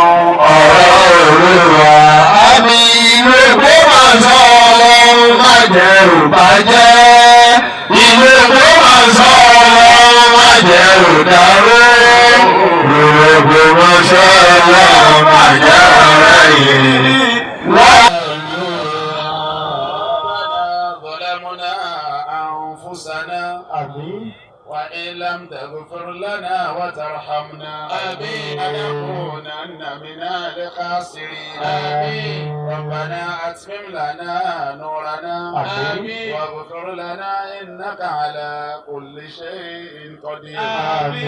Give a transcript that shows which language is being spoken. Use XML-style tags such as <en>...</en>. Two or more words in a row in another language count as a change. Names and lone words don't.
<yo>ọ̀rọ̀ Olúwa. Àmín. Ìlú Ògbómọ̀ṣọ́ ọlọ́run má jẹ́ ò bàjẹ́. Ìlú Ògbómọ̀ṣọ́ ọlọ́run má jẹ́ ò dàrú. Ìlú Ògbómọ̀ṣọ́ ọlọ́run má jẹ́ ò rẹ̀yìn.</yo> <ar>ظلمنا أنفسنا</ar> <yo>Àmín.</yo> <ar>وإن لم تغفر لنا وترحمنا لنكونن من الخاسرين. ربنا أتمم لنا نورنا واغفر لنا إنك على كل شيء قدير.</ar>